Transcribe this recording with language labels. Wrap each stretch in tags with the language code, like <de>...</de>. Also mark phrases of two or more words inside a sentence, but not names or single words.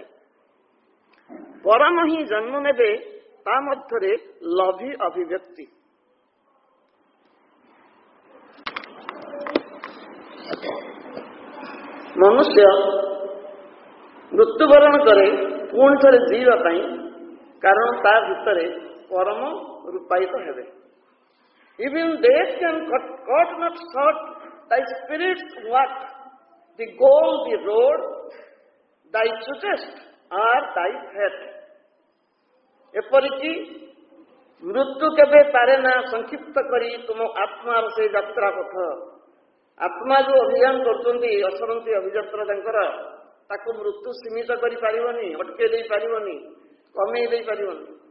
<or>ପରମ ହିଁ ଜନ୍ମ ନେବେ, ତା ମଧ୍ୟରେ ଲଭି ଅଭିବ୍ୟକ୍ତି। ମନୁଷ୍ୟ ମୃତ୍ୟୁବରଣ କରେ ପୁଣି ଥରେ ଜୀଇବା ପାଇଁ, କାରଣ ତା ଭିତରେ ପରମ ରୂପାୟିତ ହେବେ।</or> <en>Even death can cut not short thy spirit's work, the goal, the road, thy choosest are thy fate.</en> <or>ଏପରିକି ମୃତ୍ୟୁ କେବେ ପାରେ ନା ସଂକ୍ଷିପ୍ତ କରି ତୁମ ଆତ୍ମାର ସେଇ ଯାତ୍ରା ପଥ। ଆତ୍ମା ଯୋଉ ଅଭିଯାନ କରୁଛନ୍ତି, ଅସରନ୍ତି ଅଭିଯାତ୍ରା ତାଙ୍କର, ତାକୁ ମୃତ୍ୟୁ ସୀମିତ କରିପାରିବନି, ଅଟକେଇ ଦେଇପାରିବନି, କମେଇ ଦେଇପାରିବନି।</or>